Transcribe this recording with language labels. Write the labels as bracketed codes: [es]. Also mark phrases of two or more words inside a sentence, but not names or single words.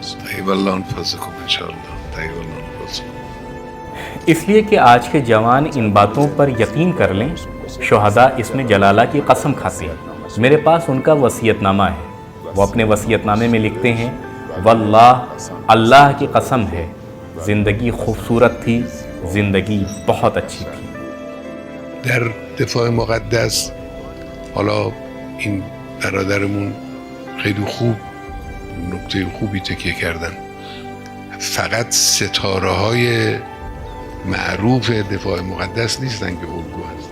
[hi] इसलिए कि आज के जवान इन बातों पर यकीन कर लें, शुहदा इसमें जलाला की कसम खाते हैं। मेरे पास उनका वसीयतनामा है। वो अपने वसीयतनामे में लिखते हैं, वल्लाह, अल्लाह की कसम है, ज़िंदगी खूबसूरत थी, ज़िंदगी बहुत अच्छी थी। [fa] در دفاع مقدس حالا این برادرمون خیلی خوب نکته خوبی تکیه کردن. فقط ستاره های معروف دفاع مقدس نیستن که الگو هستن.